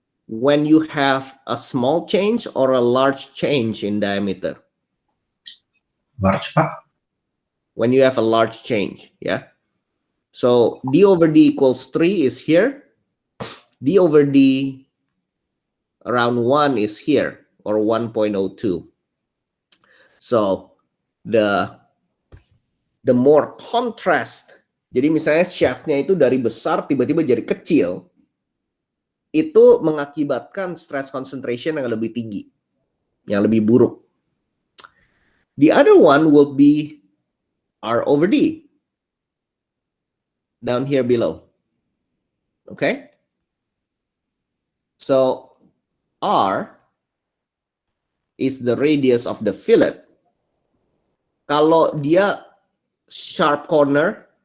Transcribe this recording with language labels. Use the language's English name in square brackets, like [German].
[English] When you have a small change or a large change in diameter? Large, Pak. When you have a large change, yeah? So D over D equals 3 is here. D over D around 1 is here, or 1.02. So the more contrast, [Indonesian] jadi misalnya shaftnya itu dari besar tiba-tiba jadi kecil, itu mengakibatkan stress concentration yang lebih tinggi, yang lebih buruk. [English] The other one will be R over D, down here below. Okay? So R is the radius of the fillet. [Indonesian] Kalau dia [English] sharp corner,